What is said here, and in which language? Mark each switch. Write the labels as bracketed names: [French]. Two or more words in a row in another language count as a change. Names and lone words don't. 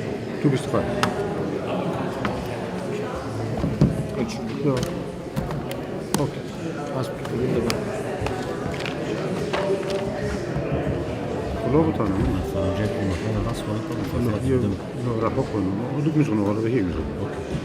[German] Du bist frei. Ja. Okay. Hast du wunderbar. [Arabic] والله بطلع منه فجاك المكان الأصفر لا راح أقول ودك مشغل ولا هي مشغل أوكي